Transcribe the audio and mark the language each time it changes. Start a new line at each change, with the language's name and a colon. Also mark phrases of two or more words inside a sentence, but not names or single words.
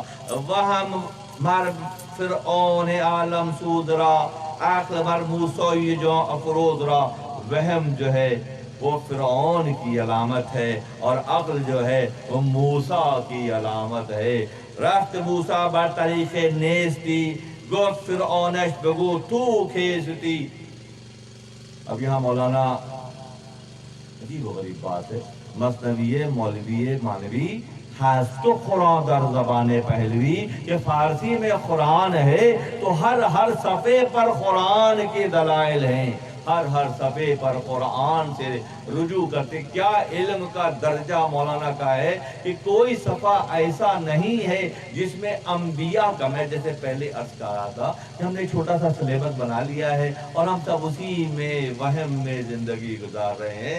Persian: وہم مر فرعون عالم سودرا، عقل مر موسیٰ جو افروز را۔
Urdu: وہم جو ہے وہ فرعون کی علامت ہے اور عقل جو ہے وہ موسیٰ کی علامت ہے۔
Persian: رفت موسیٰ بر طریق نیستی، گفت فرعونش بگو تو کھیستی۔
Urdu: اب یہاں مولانا عجیب و غریب بات ہے،
Persian: مثنوی مولوی مانوی ہست تو قرآن در زبان پہلوی،
Urdu: کہ فارسی میں قرآن ہے تو ہر صفحے پر قرآن کے دلائل ہیں، ہر صفحے پر قرآن سے رجوع کرتے. کیا علم کا درجہ مولانا کا ہے کہ کوئی صفحہ ایسا نہیں ہے جس میں انبیا کا، میں جیسے پہلے عرض کر رہا تھا کہ ہم نے ایک چھوٹا سا سلیبس بنا لیا ہے اور ہم سب اسی میں وہم میں زندگی گزار رہے ہیں.